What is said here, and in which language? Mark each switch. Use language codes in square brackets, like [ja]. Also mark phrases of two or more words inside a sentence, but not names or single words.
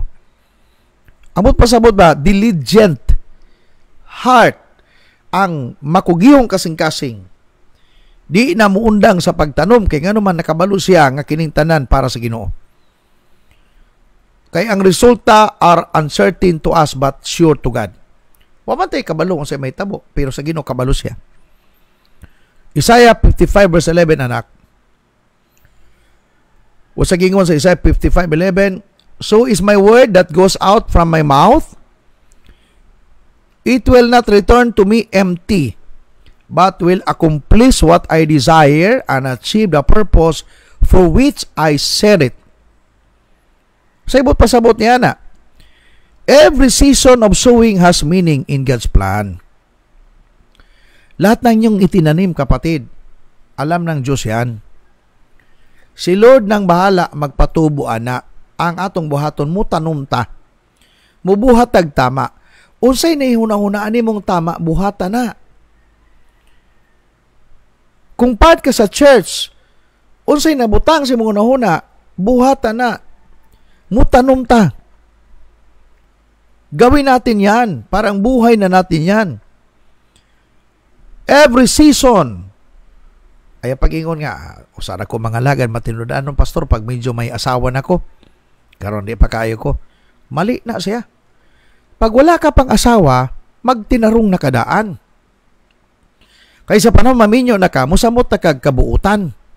[ceb] Amot pasabot ba, [en] diligent heart [ceb] ang makugihong kasing-kasing. Di na muundang sa pagtanom kay ngano man nakabalo siya nga kining tanan para sa Ginoo. Kay ang resulta [en] are uncertain to us but sure to God. [ceb] Wa man tay kabalo kung sa may tabo, pero sa Ginoo kabalo siya. [en] Isaiah 55 verse 11 anak. [ceb] O sa gingon sa [en] Isaiah 55:11, so is my word that goes out from my mouth, it will not return to me empty, but will accomplish what I desire and achieve the purpose for which I set it. [ceb] Sa ibot pasabot niya na, [en] every season of sowing has meaning in God's plan. [tl] Lahat ng inyong itinanim, kapatid, alam ng Diyos yan. [ceb] Si Lord nang bahala magpatubo ana, ang atong buhaton mo tanumta. Mubuhat tag tama. Unsay na ihuna-hunaan nimong tama, buhata na. Kung part ka sa church, unsay nabutang si mong unahuna, buhata na. Mutanom ta. [tl] Gawin natin yan. Parang buhay na natin yan. [en] Every season. [ceb] Ay pag-ingon nga, usara ko mga lagan, matinudaan ng pastor pag medyo may asawa na ko. Karon di pa kayo ko. Mali na siya. Pag wala ka pang asawa, magtinarong na kadaan. Kaysa panahon maminyo na ka, musamot na kagkabuutan.